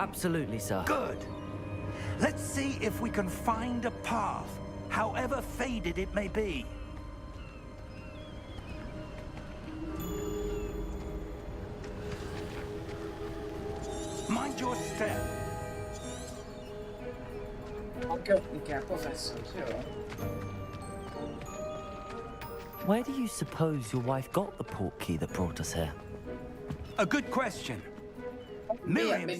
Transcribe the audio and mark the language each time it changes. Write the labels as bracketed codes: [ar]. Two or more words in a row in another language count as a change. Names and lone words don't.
[en] Absolutely, sir. Good. Let's see if we can find a path, however faded it may be. Mind your step. [hu] Kötni kell professzort, jó? [en] Where do you suppose your wife got the port key that brought us here? A good question. Miért Miriam's